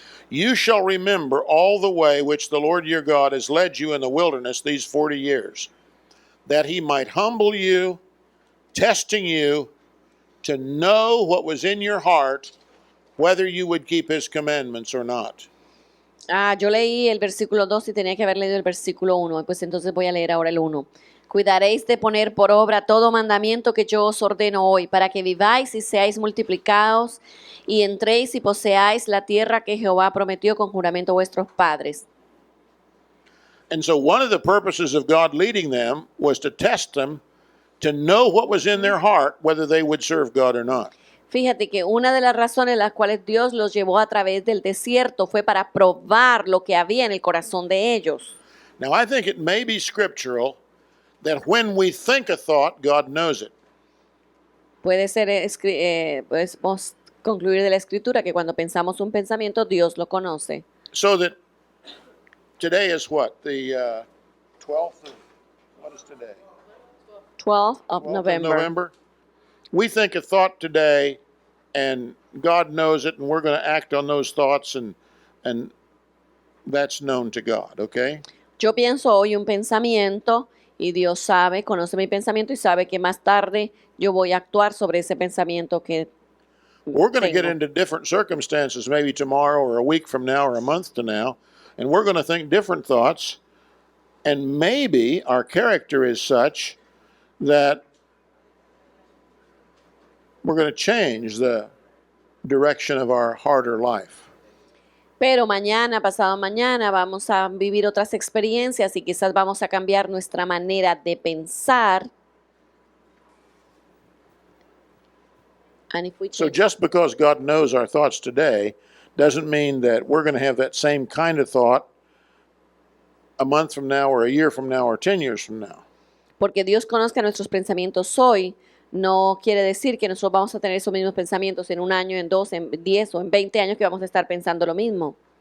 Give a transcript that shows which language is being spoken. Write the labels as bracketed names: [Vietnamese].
[English] You shall remember all the way which the Lord your God has led you in the wilderness these 40 years, that he might humble you, testing you to know what was in your heart, whether you would keep his commandments or not. [Spanish] Yo leí el versículo 2 y tenía que haber leído el versículo 1, pues entonces voy a leer ahora el 1. Cuidaréis de poner por obra todo mandamiento que yo os ordeno hoy, para que viváis y seáis multiplicados, y entréis y poseáis la tierra que Jehová prometió con juramento a vuestros padres. [English] And so one of the purposes of God leading them was to test them, to know what was in their heart, whether they would serve God or not. [Spanish] Fíjate que una de las razones las cuales Dios los llevó a través del desierto fue para probar lo que había en el corazón de ellos. [English] Now, I think it may be scriptural that when we think a thought, God knows it. [Spanish] Puede ser, podemos concluir de la escritura que cuando pensamos un pensamiento, Dios lo conoce. [English] So that today is what? The 12th? What is today? 12th of 12th of November. We think a thought today, and God knows it, and we're going to act on those thoughts, and that's known to God, okay? [Spanish] Yo pienso hoy un pensamiento y Dios sabe, conoce mi pensamiento y sabe que más tarde yo voy a actuar sobre ese pensamiento que [English] We're going to get [Spanish] tengo. [English] into different circumstances maybe tomorrow or a week from now or a month to now, and we're going to think different thoughts, and maybe our character is such that we're going to change the direction of our heart or life. [Spanish] Pero mañana, pasado mañana, vamos a vivir otras experiencias y quizás vamos a cambiar nuestra manera de pensar. [English] And if we So change- just because God knows our thoughts today doesn't mean that we're going to have that same kind of thought a month from now or a year from now or 10 years from now. [Spanish] Porque Dios conozca nuestros pensamientos hoy, no quiere decir que nosotros vamos a tener esos mismos pensamientos en un año, en 2, en 10 o en 20 años que vamos a estar pensando lo mismo.